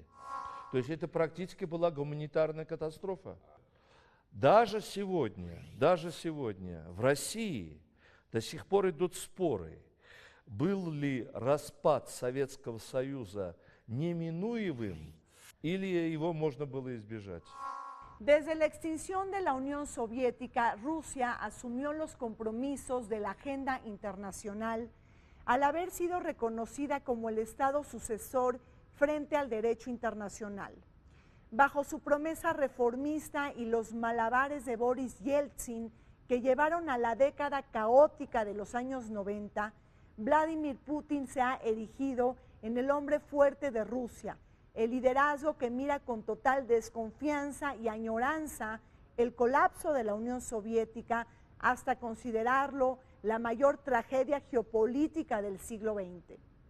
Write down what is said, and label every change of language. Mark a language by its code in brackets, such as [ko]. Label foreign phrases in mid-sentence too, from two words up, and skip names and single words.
[ru] То есть это практически была гуманитарная катастрофа. Даже сегодня в России до сих пор идут споры, был ли распад Советского Союза неминуемым или его можно было избежать. [es] Desde la extinción de la Unión Soviética, Rusia asumió los compromisos de la agenda internacional al haber sido reconocida como el Estado sucesor frente al derecho internacional. Bajo su promesa reformista y los malabares de Boris Yeltsin que llevaron a la década caótica de los años 90, Vladimir Putin se ha erigido en el hombre fuerte de Rusia, el liderazgo que mira con total desconfianza y añoranza el colapso de la Unión Soviética hasta considerarlo la mayor tragedia geopolítica del siglo XX.